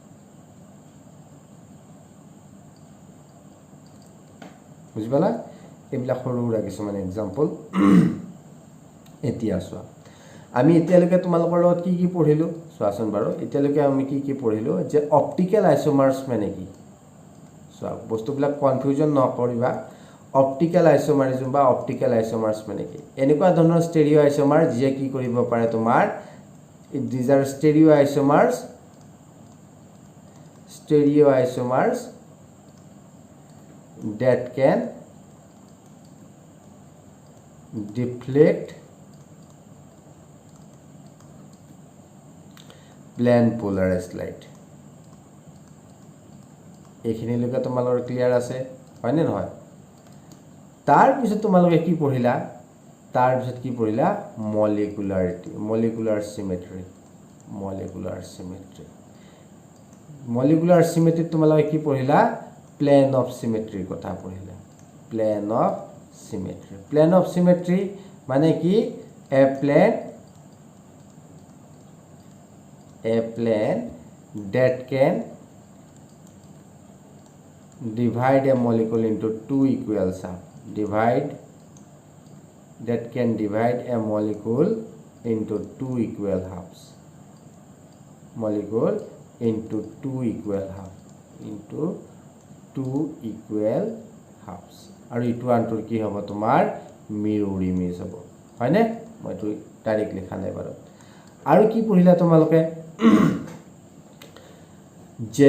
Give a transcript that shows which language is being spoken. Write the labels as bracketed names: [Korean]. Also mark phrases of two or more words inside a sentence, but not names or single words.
[Assamese] বুজি পালা এইবিলাক সৰু সৰু কিছুমান এক্সাম্পল এতিয়া চোৱা আমি এতিয়ালৈকে তোমালোকৰ লগত কি পঢ়িলো চোৱাচোন বাৰু এতিয়ালৈকে আমি কি পঢ়িলো যে [English] optical isomers [Assamese] মানে কি চোৱা বস্তুবিলাক কনফিউজন নকৰিবা [English] optical isomerism [Assamese] বা [English] optical isomers [Assamese] মানে কি এনেকুৱা ধৰণৰ [English] stereo isomer [Assamese] যে কি কৰিব পাৰে তোমাৰ [English] these are stereo isomers that can deflect plane polarized light [Assamese] এইখিনি লৈকে তোমালোকৰ ক্লিয়াৰ আছে হয় নে নহয় তাৰ পিছত তোমালোকে কি পঢ়িলা তাৰ পিছত কি পঢ়িলা [English] molecular symmetry molecular symmetry [Assamese] তোমালোকে কি পঢ়িলা [English] plane of symmetry [Assamese] কথা পঢ়িলা [English] plane of symmetry [Assamese] মানে কি [English] a plane that can divide a molecule into two equal halves that can divide a molecule into two equal halves [Assamese] আৰু ইটো আনটোৰ কি হ'ব তোমাৰ [English] mirror image [Assamese] হ'ব হয়নে মইটো ডাইৰেক্ট লিখা নাই বাৰু আৰু কি পঢ়িলা তোমালোকে যে